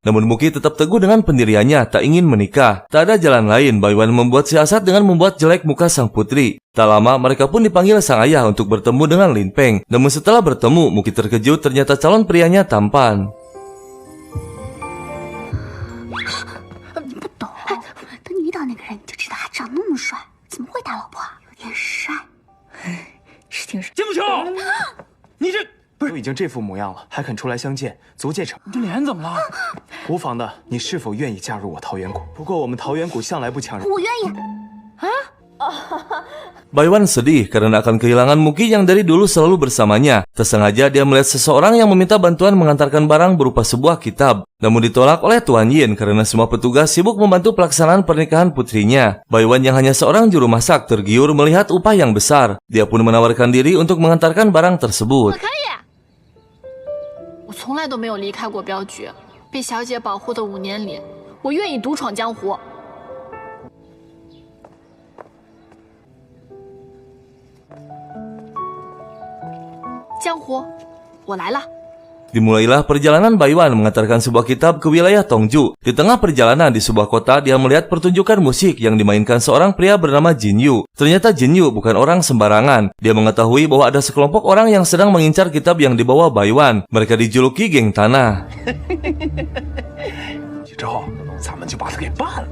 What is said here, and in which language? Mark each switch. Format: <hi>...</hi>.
<id>Namun Muki tetap teguh dengan pendiriannya, tak ingin menikah. Tak ada jalan lain, Baiwan membuat siasat dengan membuat jelek muka sang putri. Tak lama mereka pun dipanggil sang ayah untuk bertemu dengan Lin Peng. Namun setelah bertemu, Muki terkejut ternyata calon prianya tampan.</id> <zh>那个人你就知道还长那么帅，怎么会打老婆？有点帅，是挺帅。金不球，你这不是都已经这副模样了，还肯出来相见，足见诚。你这脸怎么了？无妨的，你是否愿意加入我桃源谷？不过我们桃源谷向来不强人。我愿意。啊？</zh> <id>Baiwan sedih karena akan kehilangan Muki yang dari dulu selalu bersamanya. Tersengaja dia melihat seseorang yang meminta bantuan mengantarkan barang berupa sebuah kitab. Namun ditolak oleh Tuan Yin karena semua petugas sibuk membantu pelaksanaan pernikahan putrinya. Baiwan yang hanya seorang juru masak tergiur melihat upah yang besar. Dia pun menawarkan diri untuk mengantarkan barang tersebut.</id> <zh>我从来都没有离开过镖局，被小姐保护的5年里，我愿意独闯江湖。江湖，我来了。</zh> <id>Dimulailah perjalanan Baiwan mengantarkan sebuah kitab ke wilayah Tongju. Di tengah perjalanan di sebuah kota, dia melihat pertunjukan musik yang dimainkan seorang pria bernama Jin Yu. Ternyata Jin Yu bukan orang sembarangan. Dia mengetahui bahwa ada sekelompok orang yang sedang mengincar kitab yang dibawa Baiwan. Mereka dijuluki geng tanah.</id> <zh>几招，咱们就把他给办了。</zh>